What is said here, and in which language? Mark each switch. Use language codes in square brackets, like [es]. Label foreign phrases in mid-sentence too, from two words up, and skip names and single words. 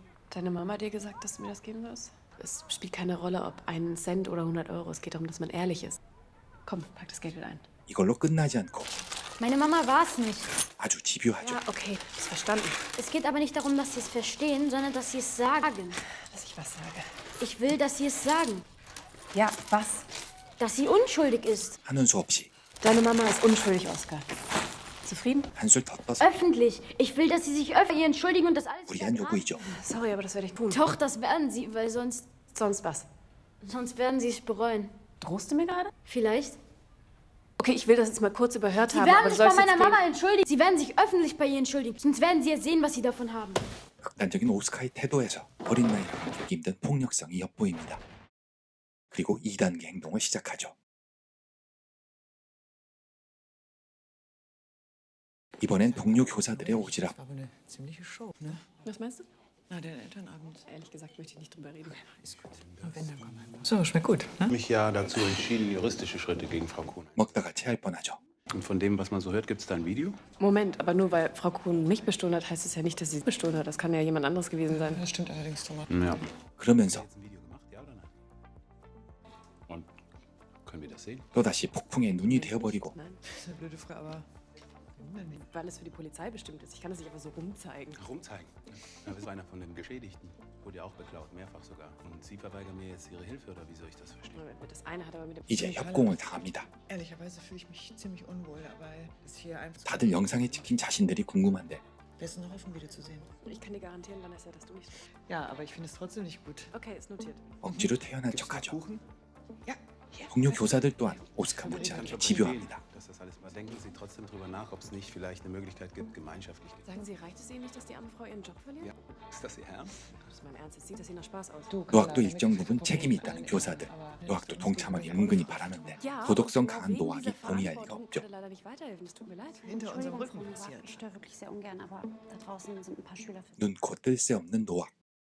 [de] Deine Mama hat dir gesagt, dass du mir das geben wirst? Es spielt keine Rolle, ob 1 Cent oder 100 Euro. Es geht darum, dass man ehrlich ist. Komm, pack das Geld wieder ein. [ko] 이걸로 끝나지 않고 [de] Meine Mama war es nicht. [ko] 아주 집요하죠. [de] Ja, okay, ist verstanden. Es geht aber nicht darum, dass Sie es verstehen, sondern dass Sie es sagen. Dass ich was sage. Ich will, dass Sie es sagen. Ja, was? Dass sie unschuldig ist. [ko] 하는 수 없이 [de] Deine Mama ist unschuldig, Oskar. Zufrieden? [ko] 한술 더 떠서 [de] Öffentlich. Ich will, dass Sie sich öffentlich entschuldigen und das alles [ko] 무리한 요구이죠. [de] Sorry, aber das werde ich tun. Doch, das werden Sie, weil sonst Was? werden Sie es bereuen. Drohst du mir gerade? Vielleicht. Okay, ich will das jetzt mal kurz überhört Sie haben, werden aber du sich bei sollst meiner jetzt gehen. Mama entschuldigen. Sie werden sich öffentlich bei ihr entschuldigen. Sonst werden Sie jetzt sehen, was Sie davon haben. [ko] 극단적인 오스카의 태도에서 어린 나이라 감추기 힘든 폭력성이 엿보입니다. 그리고 2단계 행동을 시작하죠. 이번엔 동료 교사들의 오지랖. [de] Das war aber eine ziemliche Show, ne? Was meinst du? Na, der Elternabend. Ehrlich gesagt möchte ich nicht drüber reden. Ist gut. Und wenn, dann komm einfach. So, schmeckt gut, ne? Mich ja dazu entschieden, juristische Schritte gegen Frau Kuhn. [ko] 먹다가 체할 뻔하죠. [de] Und von dem, was man so hört, gibt es da ein Video? Moment, aber nur weil Frau Kuhn mich bestohlen hat, heißt es ja nicht, dass sie bestohlen hat. Das kann ja jemand anderes gewesen sein. Das stimmt allerdings, Thomas. Ja. [ko] 그러면서 [de] Jetzt ein Video gemacht, ja oder nein? Und können wir das sehen? [ko] 또다시 폭풍의 눈이 되어버리고 [de] Nein, Das ist eine blöde Frage, aber warum denn nicht? weil es für die Polizei bestimmt ist. Ich kann das nicht einfach so rumzeigen. Rumzeigen. Ja, das war einer von den Geschädigten. Wurde ja auch beklaut, mehrfach sogar. Und Sie verweigern mir jetzt Ihre Hilfe, oder wie soll ich das verstehen? Das eine hat aber mit dem... [ko] 이제 협공을 당합니다. [de] Ehrlicherweise fühle ich mich ziemlich unwohl, aber das hier einfach... [ko] 다들 영상에 찍힌 자신들이 궁금한데 [de] Wer ist noch auf dem Video zu sehen? Ich kann dir garantieren, Vanessa, dass du nicht... Ja, aber ich finde es trotzdem nicht gut. Okay, ist notiert. [ko] 억지로 태어난 척하죠. [de] Kuchen? Ja. [ko] 동료 교사들 또한 오스카 [de] Kann [ko] 못지않게 [de] schon [ko] 집요합니다. [de] verstehen, dass das alles mal denken Sie trotzdem drüber nach, ob es nicht vielleicht eine Möglichkeit gibt, gemeinschaftlich. Sagen Sie, reicht es Ihnen nicht, dass die arme Frau ihren Job verliert? Ja. Ist das Ihr Ernst? Das ist mein Ernst. Es sieht das hier nach Spaß aus. [ko] 노학도 일정 부분 책임이 있다는 교사들. 노학도 동참하기 은근히 바라는데 도덕성 강한 노학이 동의할 리가 없죠. [de] leider nicht weiterhelfen. Es tut mir leid. Hinter unserem Rücken Ich passiert. störe wirklich sehr ungern, aber da draußen sind ein paar Schüler für [ko] 눈 코 뜰 새 없는 노학.